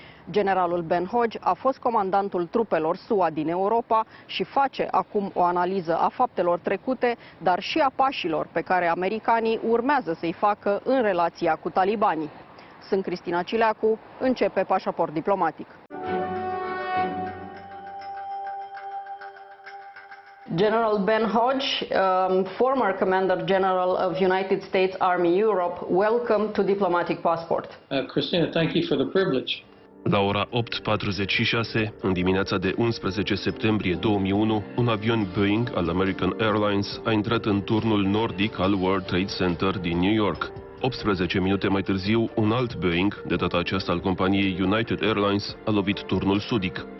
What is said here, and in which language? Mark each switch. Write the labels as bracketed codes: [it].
[ro] Generalul Ben Hodges a fost comandantul trupelor SUA din Europa și face acum o analiză a faptelor trecute, dar și a pașilor pe care americanii urmează să-i facă în relația cu talibanii. Sunt Cristina Cileacu, începe Pașaport diplomatic. [en] General Ben Hodges, former Commander General of United States Army Europe, welcome to Diplomatic Passport. Cristina, thank you for the privilege. [ro] La ora 8:46, în dimineața de 11 septembrie 2001, un avion Boeing al American Airlines a intrat în turnul nordic al World Trade Center din New York. 18 minute mai târziu, un alt Boeing, de data aceasta al companiei United Airlines, a lovit turnul sudic.